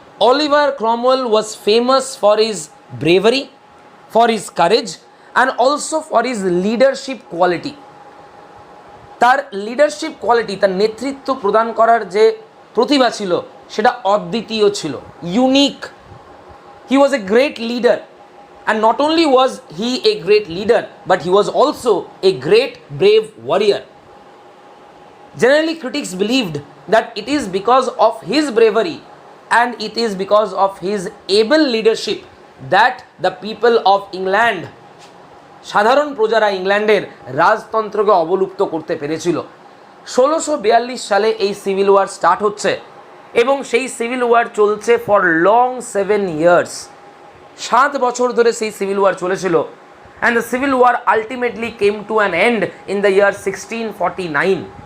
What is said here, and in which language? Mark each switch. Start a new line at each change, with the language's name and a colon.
English: Oliver Cromwell was famous for his bravery, for his courage and also for his leadership quality.
Bangla: তার leadership quality, তার নেতৃত্ব প্রদান করার যে প্রতিভা ছিল, সেটা অদ্বিতীয় ছিল, unique.
English: He was a great leader, and not only was he a great leader, but he was also a great brave warrior. Generally, critics believed that it is because of his bravery and it is because of his able leadership that the people of England,
Bangla: সাধারণ প্রজারা ইংল্যান্ডের রাজতন্ত্রকে অবলুপ্ত করতে পেরেছিল। 1642 সালে এই civil war start হচ্ছে এবং সেই সিভিল ওয়ার চলছে
English: For long 7 years.
Bangla: 7 বছর ধরে সেই সিভিল ওয়ার চলেছিল।
English: And the civil war ultimately came to an end in the year 1649।